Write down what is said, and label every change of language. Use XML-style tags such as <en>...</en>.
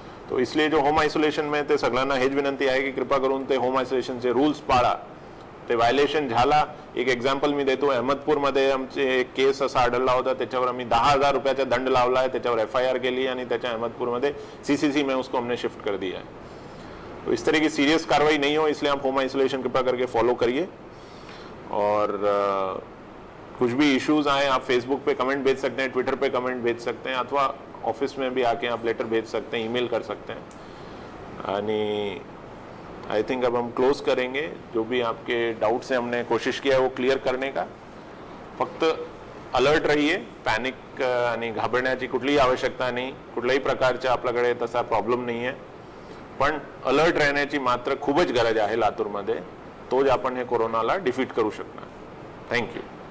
<hi>तो इसलिए जो होम आयसोलेशन में</hi> <mr>ते सगळ्यांना हेच विनंती आहे की कृपा करून ते होम आयसोलेशनचे रूल्स पाळा. ते व्हायलेशन झाला. एक एक्झाम्पल मी देतो. अहमदपूरमध्ये आमचे एक केस असा आढळला होता, त्याच्यावर आम्ही 10,000 रुपयाचा दंड लावला आहे, त्याच्यावर FIR केली आणि त्याच्या अहमदपूरमध्ये CCC</mr> <hi>में उसको हमने शिफ्ट कर दिया है. तो इस तरह की सीरियस कार्रवाई नहीं हो, इसलिए आप होम आइसोलेशन कृपया करके फॉलो करिए. और कुछ भी इश्यूज आए आप फेसबुक पे कमेंट भेज सकते हैं, ट्विटर पे कमेंट भेज सकते हैं, अथवा ऑफिस में भी आके आप लेटर भेज सकते हैं, ईमेल कर सकते हैं.</hi> <mr>आणि</mr> <en>I think</en> <hi>अब हम क्लोज करेंगे. जो भी आपके डाउट्स हैं हमने कोशिश किया है वो क्लियर करने का.</hi> <mr>फक्त</mr> <hi>अलर्ट रहिए.</hi> <mr>पॅनिक आणि घाबरण्याची कुठलीही आवश्यकता नाही. कुठल्याही प्रकारच्या आपल्याकडे तसा प्रॉब्लेम नाही आहे. पण अलर्ट राहण्याची मात्र खूपच गरज आहे लातूरमध्ये. तोच आपण हे कोरोनाला डिफीट करू शकणार. थँक्यू.</mr>